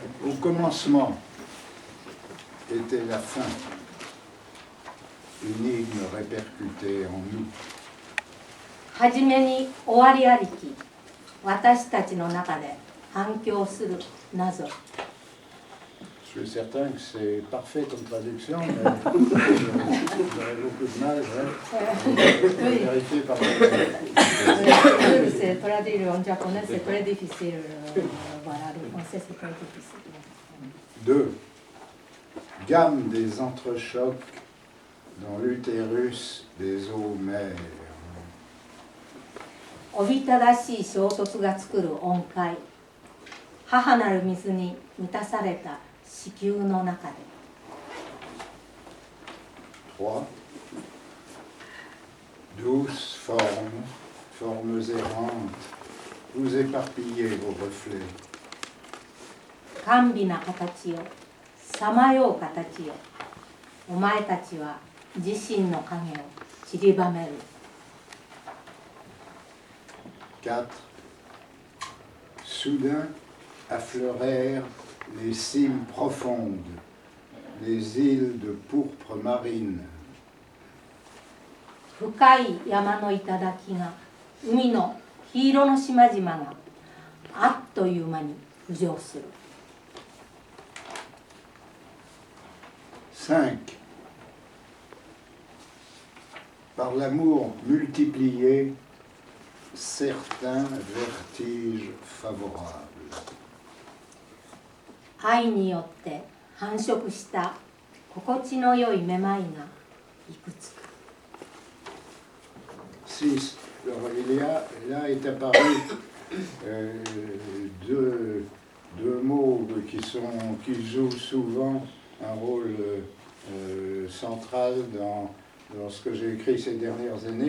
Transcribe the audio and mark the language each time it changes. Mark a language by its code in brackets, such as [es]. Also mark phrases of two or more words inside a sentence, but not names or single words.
[fr] Au commencement était la fin, énigme répercutée en nous. [ja] はじめに終わりありき、私たちの中で反響する謎。 [fr] Je suis certain que c'est parfait comme traduction, mais j'aurais beaucoup de mal à vérifier par C'est traduire en japonais, c'est très difficile. Voilà, le français, c'est très difficile. 2. Gamme des entrechocs dans l'utérus des eaux mères. [ja] おびただしい衝突が作る音階。母なる水に満たされた子宮の中で。 3. [fr] Douces formes errantes, vous éparpillez vos reflets. [ja] 甘美な形よ、さまよう形よ。お前たちは自身の影を散りばめる。 4. [fr] Soudain affleurèrent les cimes profondes, les îles de pourpre marine. [ja] 深い山の頂が、海の黄色の島々があっという間に浮上する。 5. [fr] Par l'amour multiplié, certains vertiges favorables. [ja] 愛によって繁殖した心地の良いめまいがいくつか。 6. [fr] Là est apparu deux mots qui jouent souvent un rôle central dans ce que j'ai écrit ces dernières années.